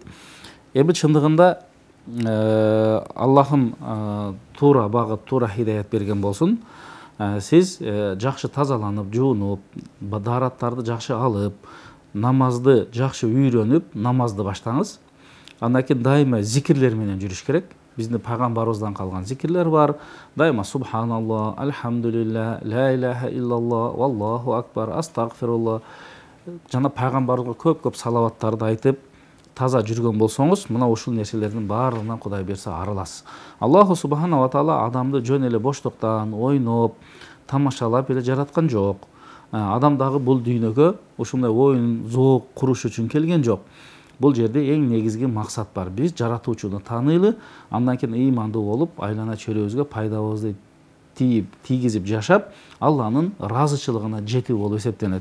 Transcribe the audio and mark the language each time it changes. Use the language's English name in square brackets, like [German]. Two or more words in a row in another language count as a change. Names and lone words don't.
[Kyrgyz] Эми чындыгында Аллахым туура багыт, туура хидаят берген болсун. Сиз жакшы тазаланып, жуунуп, даараттарды жакшы алып, намазды жакшы үйрөнүп, намазды баштаңыз. Андан кийин дайыма зикирлер менен жүрүш керек. Биздин пайгамбарыбыздан калган зикирлер бар. Дайыма субханалла, [Arabic] الحمد لله، لا إله إلا الله، والله أكبر, [Kyrgyz] астагфирулла. Жана пайгамбарыбызга көп-көп салаваттарды айтып, таза жүргөн болсоңуз, мына ушул нерселердин баарынан Кудай берсе арыласыз. [Arabic] الله سبحانه وتعالى [Kyrgyz] адамды жөн эле боштуктан, ойноп, тамашалап эле жараткан жок. Адам дагы бул дүйнөгө ушундай оюн, зоок куруш үчүн келген жок. Бул жерде эң негизги максат бар. Биз жаратуучуну тааныйлы, андан кийин ыймандуу болуп, айлана чөйрөбүзгө пайдабызды тийгизип жашап, Алланын ыраазычылыгына жетүү болуп эсептенет.